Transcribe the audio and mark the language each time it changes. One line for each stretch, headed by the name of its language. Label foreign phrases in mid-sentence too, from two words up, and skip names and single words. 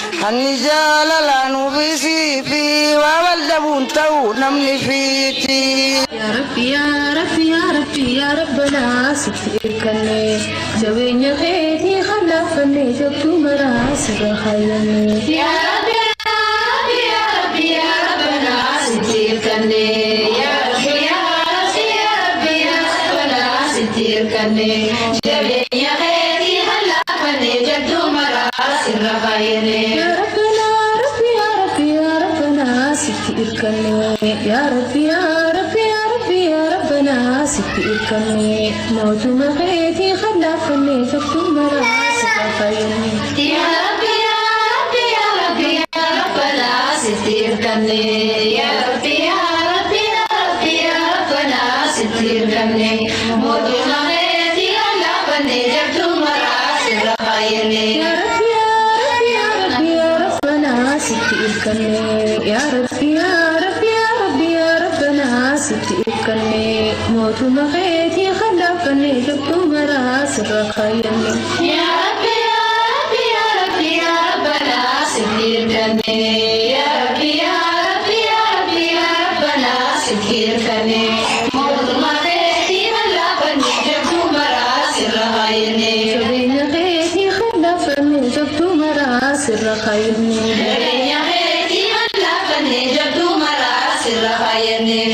Oromo: Hani jaalala nuufi si fi waa wal dhabuun ta'u namni fiiti.
Arabic: Ya Rabbi, ya Rabbi, ya Rabbi, ya Rabbana,
Oromo: sitti irkanne. Jabeenya keetii khalaaffanne, jabduu maraa sirra kaayanne.
Arabic: Ya Rabbi, ya Rabbi, ya Rabbi, ya Rabbana,
Oromo: sitti irkanne.
Arabic: Ya Rabbi, ya Rabbi, ya Rabbi, ya Rabbana,
Oromo: sitti irkanne. Jabeenya keetii khalaaffanne, jabduu maraa sirra kaayanne.
Arabic: Ya Rabbana, Rabbi, ya Rabbi, ya Rabbana,
Oromo: sitti irkanne.
Arabic: Ya Rabbi, ya Rabbi, ya Rabbi, ya Rabbana,
Oromo: sitti irkanne. Mootuma keetii khalaaffanne, jabduu maraa sirra kaayanne.
Arabic: Ya Rabbi, ya Rabbi, ya Rabbi, ya Rabbana,
Oromo: sitti irkanne.
Arabic: Ya Rabbi, ya Rabbi, ya Rabbi, ya Rabbana,
Oromo: sitti irkanne. Mootuma keetii khalaaffanne, jabduu maraa sirra kaayanne.
Arabic: Ya Rabbi, ya Rabbi, ya Rabbi, ya Rabbana,
Oromo: sitti irkanne.
Arabic: Ya Rabbi, ya Rabbi, ya Rabbi, ya Rabbana,
Oromo: sitti irkanne. Mootuma keetii khalaaffanne, jabduu maraa sirra kaayanne.
Arabic: Ya Rabbi, ya Rabbi, ya Rabbi, ya Rabbana,
Oromo: sitti irkanne.
Arabic: Ya Rabbi, ya Rabbi, ya Rabbi, ya Rabbana,
Oromo: sitti irkanne. Mootuma keetii khalaaffanne, jabduu maraa sirra kaayanne. Jabeenya keetii khalaaffanne, jabduu maraa sirra kaayanne. Jabeenya keetii khalaaffanne, jabduu maraa sirra kaayanne.